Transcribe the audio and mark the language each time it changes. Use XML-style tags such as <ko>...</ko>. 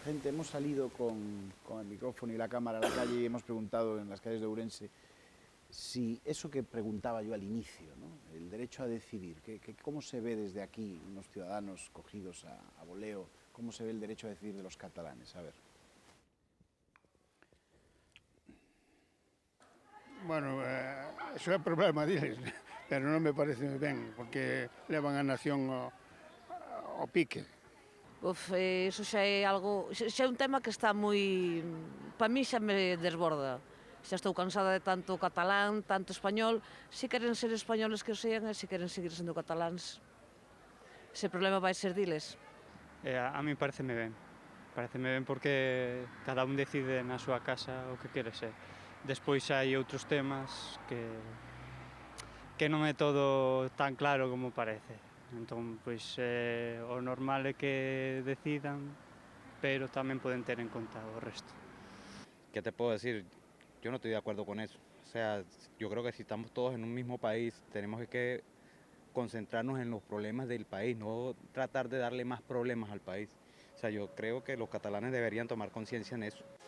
<es>Hemos salido con el micrófono y la cámara a la calle y hemos preguntado en las calles de Ourense si eso que preguntaba yo al inicio, ¿no? El derecho a decidir, ¿cómo se ve desde aquí, unos ciudadanos cogidos a voleo, cómo se ve el derecho a decidir de los catalanes? A ver.</es> <gl>Bueno, eso é problema deles, pero non me parece ben, porque levan a nación ao pique. Eso xa é algo, xa é un tema que está moi, para mí xa me desborda. Xa estou cansada de tanto catalán, tanto español. Se queren ser españoles que o sean e se queren seguir sendo cataláns, ese problema vai ser diles. A mí pareceme ben porque cada un decide na súa casa o que quere ser. Despois hai outros temas que non é todo tan claro como parece. Entón, pois, o normal é que decidan, pero tamén poden ter en conta o resto.</gl> <es>¿Qué te puedo decir? Yo no estoy de acuerdo con eso. O sea, yo creo que si estamos todos en un mismo país, tenemos que concentrarnos en los problemas del país, no tratar de darle más problemas al país. O sea, yo creo que los catalanes deberían tomar conciencia en eso.</es>